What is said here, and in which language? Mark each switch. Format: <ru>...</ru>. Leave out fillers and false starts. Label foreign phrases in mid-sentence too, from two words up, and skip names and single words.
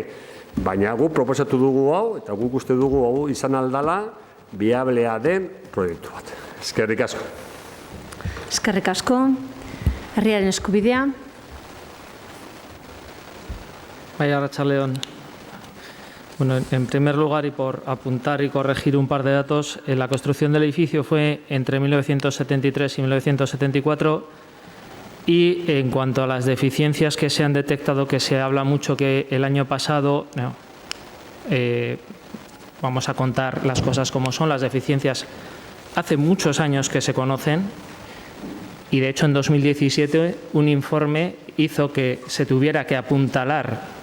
<eu>Baina guk proposatu dugu hau eta guk uste dugu hau izan aldala viablea den proiektu bat. Eskerrik asko. Eskerrik asko. Herriaren eskubidea. Bai, arratsaldeon.</eu> <es>Bueno, en primer lugar, y por apuntar y corregir un par de datos, la construcción del edificio fue entre 1973 y 1974 y en cuanto a las deficiencias que se han detectado, que se habla mucho que el año pasado, no, vamos a contar las cosas como son, las deficiencias hace muchos años que se conocen y de hecho en 2017 un informe hizo que se tuviera que apuntalar.</es>